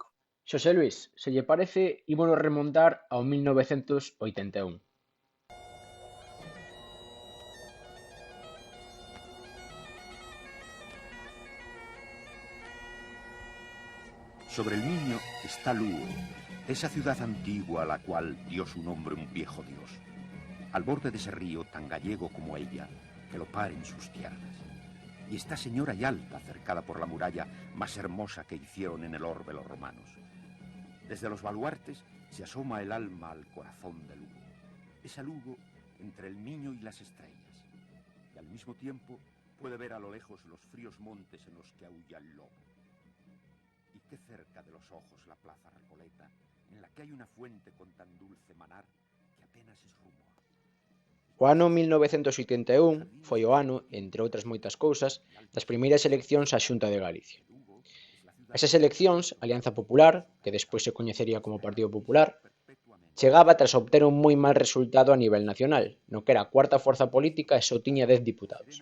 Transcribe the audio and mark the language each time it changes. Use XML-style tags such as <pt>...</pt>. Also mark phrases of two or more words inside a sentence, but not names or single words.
<gl>Xosé Luís, se lle parece, ímonos remontar ao 1981.</gl> <es>Sobre el Miño está Lugo, esa ciudad antigua a la cual dio su nombre un viejo dios. Al borde de ese río, tan gallego como ella, que lo paren sus tierras. Y está señora y alta, cercada por la muralla más hermosa que hicieron en el orbe los romanos. Desde los baluartes se asoma el alma al corazón de Lugo. Esa Lugo entre el Miño y las estrellas. Y al mismo tiempo puede ver a lo lejos los fríos montes en los que aúlla el lobo. Y qué cerca de los ojos la plaza Recoleta, en la que hay una fuente con tan dulce manar que apenas es rumor.</es> <gl>O ano 1981 foi o ano, entre outras moitas cousas, das primeiras eleccións á Xunta de Galicia. Esas eleccións, Alianza Popular, que despois se coñecería como Partido Popular, chegaba tras obter un moi mal resultado a nivel nacional, no que era a cuarta forza política e só tiña 10 diputados.</gl>